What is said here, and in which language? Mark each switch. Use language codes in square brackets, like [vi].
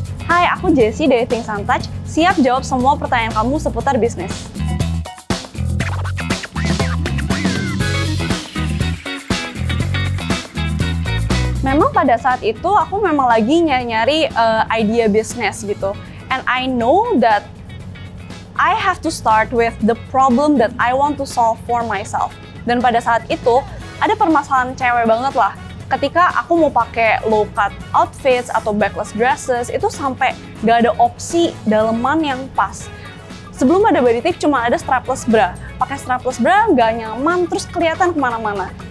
[id] Hai, aku Jessie dari Things Untouched, siap jawab semua pertanyaan kamu seputar bisnis. Memang pada saat itu aku memang lagi nyari-nyari idea bisnis gitu. [en] And I know that I have to start with the problem that I want to solve for myself. [id] Dan pada saat itu ada permasalahan cewek banget lah. Ketika aku mau pakai low cut outfits atau backless dresses, itu sampai gak ada opsi daleman yang pas. Sebelum ada body tape cuma ada strapless bra. Pakai strapless bra gak nyaman, terus kelihatan kemana-mana.